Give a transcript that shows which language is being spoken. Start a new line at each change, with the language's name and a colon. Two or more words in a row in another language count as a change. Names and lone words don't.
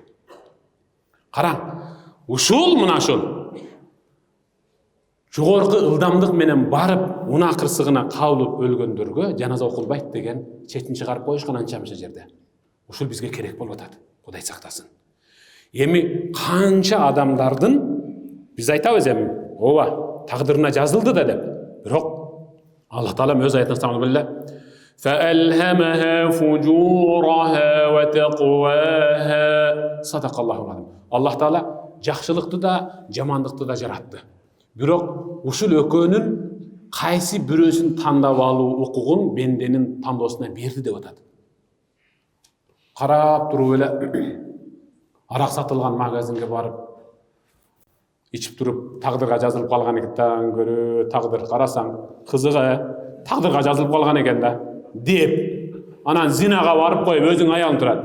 Kyrgyz: Караң, ушул мына ушул жогорку ылдамдык менен барып, мына кырсыгына кабылып өлгөндөргө жаназа окулбайт деген чечим чыгарып коюшкан анча-мынча жерде. Ушул бизге керек болуп атат. Кудай сактасын. Эми канча адамдардын биз айтабыз эми, ооба, тагдырына жазылды да деп. Бирок Аллах Таала өз аятында
Arabic: стамдылла فَأَلْهَمَهَا فُجُورَهَا وَتَقْوَاهَا صدق الله العظيم.
Kyrgyz: Аллах Таала жакшылыкты да, жамандыкты да жаратты. Бирок ушул экөөнүн кайсы бирөөсүн тандап алуу укугун бенденин тандоосуна берди деп атат. Карап туруп эле арак сатылган магазинге барып ичип туруп тагдырга жазылып калган экенден көрө тагдыр карасаң кызыгы тагдырга жазылып калган экен да деп анан зинага барып коюп өзүң аялың турат.